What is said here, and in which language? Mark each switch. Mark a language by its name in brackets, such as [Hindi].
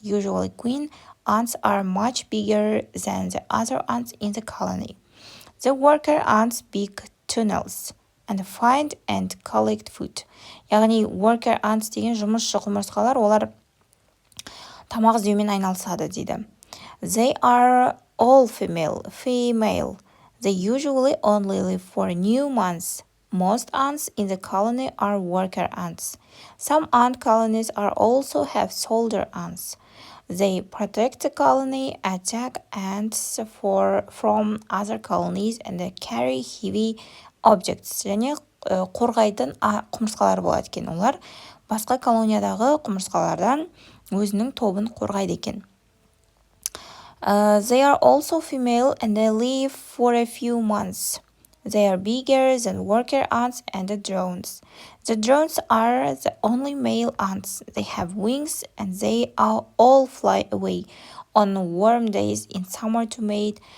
[English] Usually queen ants are much bigger than the other ants in the colony. The worker ants dig tunnels and find and collect food. [Kazakh] Яғни [English] worker ants [Kazakh] деген жұмысшы құмырсқалар, олар тамақ іздеумен айналысады дейді. [English] They are all female. They usually only live for new months. Most ants in the colony are worker ants. Some ant colonies also have soldier ants. They protect the colony, attack ants from other colonies, and carry heavy objects. [Kazakh] Және қорғайтын құмырсқалар болады екен. Олар басқа колониядағы құмырсқалардан өзінің тобын қорғайды екен. [English] They are also female and they live for a few months. They are bigger than worker ants and the drones. The drones are the only male ants. They have wings and they all fly away on warm days in summer to mate.